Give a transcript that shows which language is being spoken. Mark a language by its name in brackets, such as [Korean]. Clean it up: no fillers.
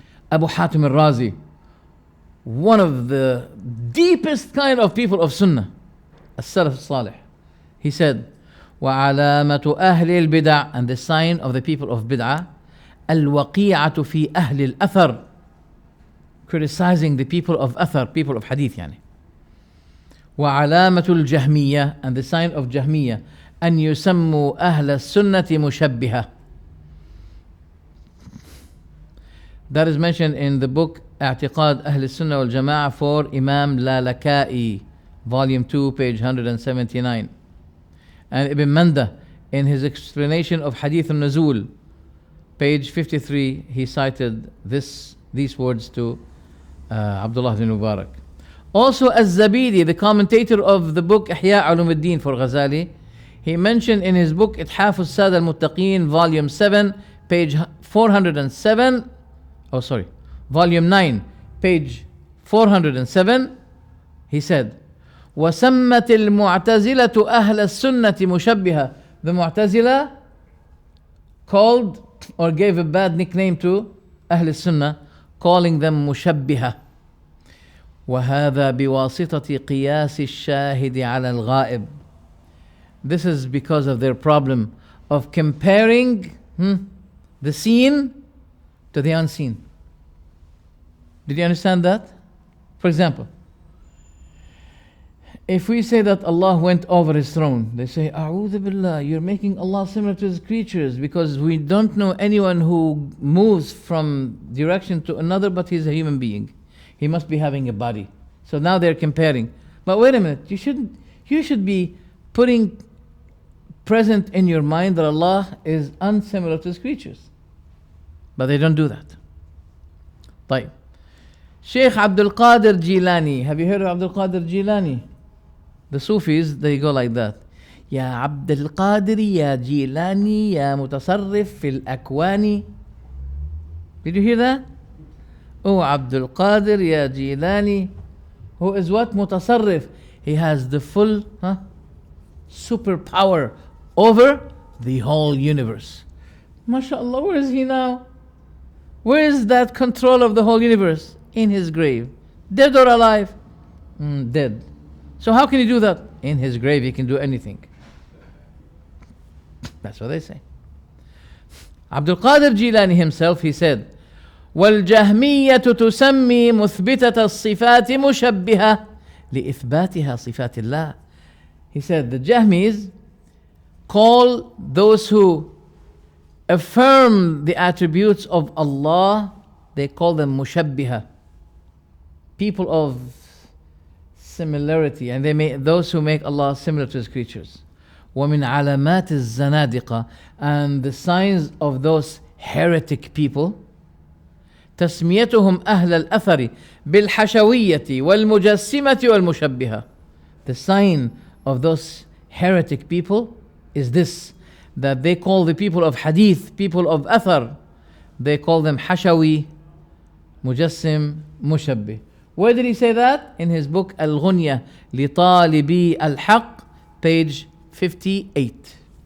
[English] Abu Hatim al-Razi, one of the deepest kind of people of Sunnah, as-Salaf Salih. He said, [Arabic] وَعَلَامَةُ أَهْلِ الْبِدْعِ, [English] and the sign of the people of bid'ah, [Arabic] الْوَقِيعَةُ فِي أَهْلِ الْأَثَرِ, [English] criticizing the people of Athar, people of Hadith yani. [Arabic] وَعَلَامَةُ الْجَهْمِيَّةِ, [English] and the sign of Jahmiyyah, [Arabic] أَنْ يُسَمُّوا أَهْلَ السُنَّةِ مُشَبِّهَةً. [English] That is mentioned in the book اعتقاد أهل السنة والجماعة for Imam Lalaka'i, volume 2, page 179. And Ibn Manda, in his explanation of Hadith al-Nuzul, page 53, he cited these words to Abdullah ibn Mubarak. Also, Az-Zabidi, the commentator of the book Ihya Ulumuddin for Ghazali, he mentioned in his book Ithaf al-Sada al-Muttaqeen, volume 7, page 407, volume 9, page 407, he said, [Arabic] وَسَمَّتِ الْمُعْتَزِلَةُ أَهْلَ السُنَّةِ مُشَبِّهَةً. [English] The Mu'tazila called or gave a bad nickname to Ahl al-Sunnah, calling them مشبهة. [Arabic] وهذا بواسطة قياس الشاهد على الغائب. [English] This is because of their problem of comparing the seen to the unseen. Did you understand that? For example, if we say that Allah went over his throne, they say, A'udhu Billah, you're making Allah similar to his creatures, because we don't know anyone who moves from direction to another, but he's a human being. He must be having a body. So now they're comparing. But wait a minute, you should be putting present in your mind that Allah is unsimilar to his creatures. But they don't do that. طيب. Sheikh Abdul Qadir Jilani. Have you heard of Abdul Qadir Jilani? The Sufis, they go like that. [Arabic] يا عبد القادر يا جيلاني يا متصرف في الأكوان. [English] Did you hear that? Oh, Abdul Qadir ya Jilani, who is what? Mutasarrif. He has the full superpower over the whole universe. MashaAllah, where is he now? Where is that control of the whole universe? In his grave. Dead or alive? Dead. So how can he do that? In his grave he can do anything. That's what they say. Abdul Qadir Jilani himself, he said, [Arabic] والجهمية تسمي مثبتة الصفات مشبهة لإثباتها صفات الله. [English] He said the Jahmis call those who affirm the attributes of Allah, they call them mushabbiha, people of similarity, and those who make Allah similar to his creatures. [Arabic] ومن علامات الزنادقة, [English] and the signs of those heretic people, [Arabic] تسميتهم أهل الأثر بالحشوية والمجسمة والمشبهة. [English] The sign of those heretic people is this, that they call the people of hadith, people of athar, they call them hashawi, mujassim, mushabbih. Where did he say that? In his book Al-Ghunya لطالبي الحق, page 58.